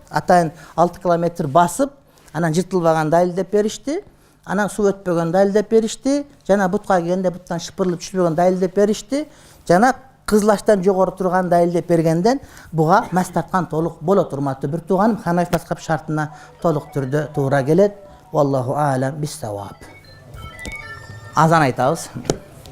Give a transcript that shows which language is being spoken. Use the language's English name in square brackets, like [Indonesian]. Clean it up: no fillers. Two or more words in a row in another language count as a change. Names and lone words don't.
[Kyrgyz] Атайын 6 километр басып, анан жыртылбаган далилдеп беришти. Анан суу өтпөгөн далилдеп беришти. Жана бутка кийгенде буттан шыпырылып түшпөгөн далилдеп беришти. Жана кызлаштан жогору турган далилдеп бергенден буга мас тарткан толук болот. Урматтуу бир тууганым, Ханафи мазхаб шартына толук түрдө туура келет. [Arabic] والله أعلم بالصواب. [Kyrgyz] Азан айтабыз.